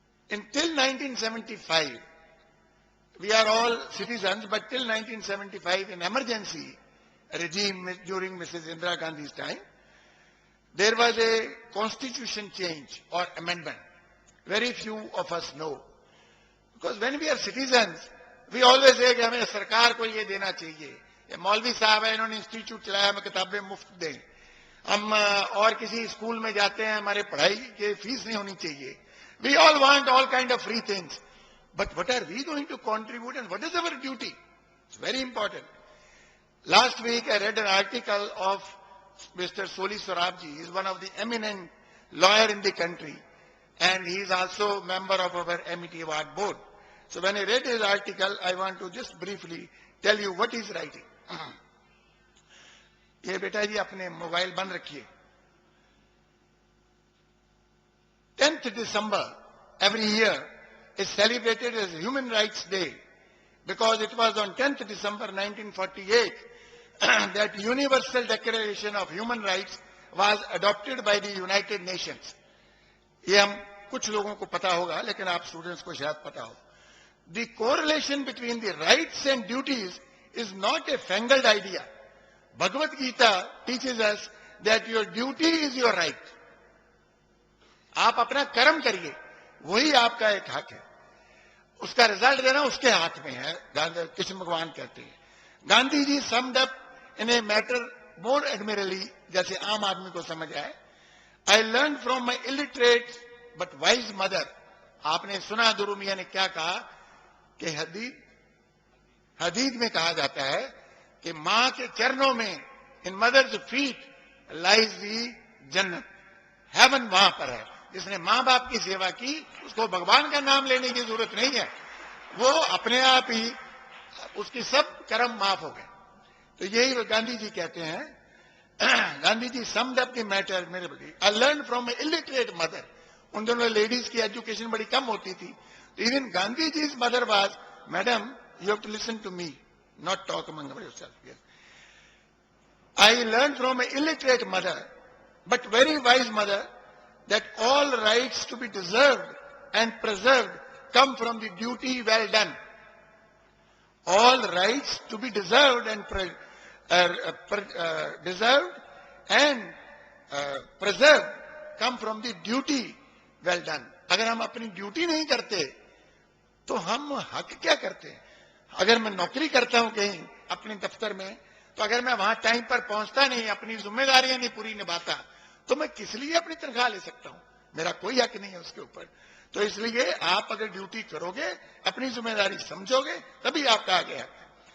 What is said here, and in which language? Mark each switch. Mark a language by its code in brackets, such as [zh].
[en] Until 1975, we are all citizens, but till 1975, in emergency regime during Mrs. Indira Gandhi's time, there was a constitution change or amendment. Very few of us know. Because when we are citizens, we always say [hi] कि हमें सरकार को ये देना चाहिए. ये मौलवी साहब है, इन्होंने इंस्टीट्यूट चलाया, हमें किताबें मुफ्त दें. हम और किसी स्कूल में जाते हैं, हमारे पढ़ाई की फीस नहीं होनी चाहिए. [en] We all want all kind of free things. But what are we going to contribute and what is our duty? It's very important. Last week I read an article of Mr. Soli Sorabji. He is one of the eminent lawyer in the country, and he is also member of our MET Award board. So when I read his article, I want to just briefly tell you what he's writing. [hi] ये बेटा जी अपने mobile बंद रखिए. [en] 10th December every year is celebrated as Human Rights Day because it was on 10th December 1948 that Universal Declaration of Human Rights was adopted by the United Nations. [hi] ये हम कुछ लोगों को पता होगा, लेकिन आप स्टूडेंट्स को शायद पता हो. [en] The correlation between the rights and duties is not a fangled idea. Bhagavad Gita teaches us that your duty is your right. [hi] आप अपना कर्म करिए, वही आपका एक हक है. उसका रिजल्ट देना उसके हाथ में है, कृष्ण भगवान कहते हैं. Gandhi ji [en] summed up in a matter more admirably, [hi] जैसे आम आदमी को समझ आए. [en] I learned from my illiterate but wise mother. [hi] आपने सुना दुरू मियां ने क्या कहा कि हदीद में कहा जाता है कि मां के चरणों में, [en] in mother's feet lies the [hi] जन्नत. हेवन वहां पर है. जिसने मां बाप की सेवा की उसको भगवान का नाम लेने की जरूरत नहीं है, वो अपने आप ही उसकी सब कर्म माफ हो गए. तो यही गांधी जी कहते हैं. Gandhi ji [en] Summed up the matter. [hi] मेरे बड़ी [en] I learn from a illiterate mother. [hi] उन दोनों लेडीज की एजुकेशन बड़ी कम होती थी. Even Gandhi ji mother was, [en] Madam you have to listen to me, not talk among yourself. Yes. I learned from an illiterate mother, but very wise mother, that all rights to be deserved and preserved come from the duty well done. All rights to be deserved and preserved come from the duty well done. [hi] अगर हम अपनी duty नहीं करते तो हम हक क्या करते हैं? अगर मैं नौकरी करता हूं कहीं अपने दफ्तर में, तो अगर मैं वहां टाइम पर पहुंचता नहीं, अपनी जिम्मेदारियां नहीं पूरी निभाता, तो मैं किस लिए अपनी तनख्वाह ले सकता हूं? मेरा कोई हक नहीं है उसके ऊपर. तो इसलिए आप अगर ड्यूटी करोगे, अपनी जिम्मेदारी समझोगे, तभी आपका आगे हक है.